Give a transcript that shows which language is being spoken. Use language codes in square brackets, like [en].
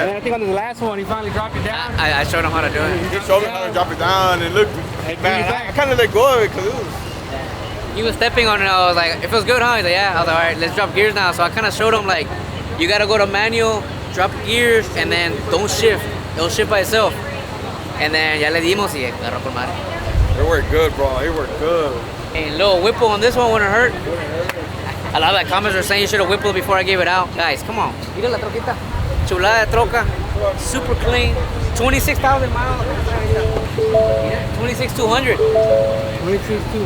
[en] And then I think on the last one, he finally dropped it down. I showed him how to do it. He showed me how to drop it down and look. Man, I kind of let go of it because it was. He was stepping on it, I was like, it feels good, huh? He's like, yeah. I was like, all right, let's drop gears now. So I kind of showed him, like, you gotta go to manual, drop gears, and then don't shift. It'll shift by itself. And then [es] ya le dimos y agarró con madre. [en] It worked good, bro. It worked good. And little whipple on this one wouldn't hurt. A lot of the comments are saying you should have whippled before I gave it out. Guys, come on. [es] Mira la troquita. Chulada de troca. [en] Super clean. 26,000 miles. Mira, 26,000 26,200. 26,200.